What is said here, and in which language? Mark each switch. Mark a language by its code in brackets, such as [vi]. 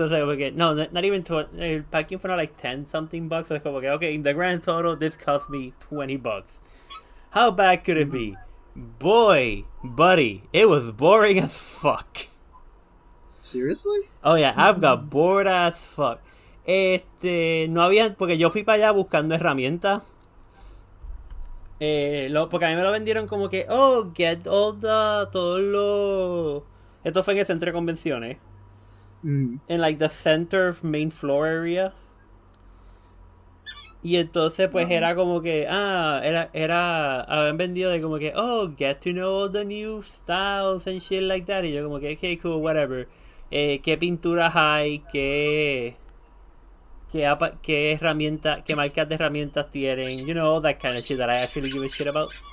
[en] So it's like, okay, no, not even 20. [es] El parking fueron [en] like 10 something bucks. So it's like, okay, in the grand total, this cost me $20. How bad could it be? Boy, buddy, it was boring as fuck. Seriously? Oh yeah, I've got bored as fuck. [es] No había, porque yo fui para allá buscando herramientas. Porque a mí me lo vendieron como que, get todo lo. Esto fue en el centro de convenciones. En [en] like the center main floor area. [es] Y entonces pues era como que, habían vendido de como que, [en] get to know all the new styles and shit like that. [es] Y yo como que, [en] okay, cool, whatever. [es] ¿Qué pinturas hay? ¿Qué herramientas, qué marcas de herramientas tienen? [en] You know, that kind of shit that I actually give a shit about.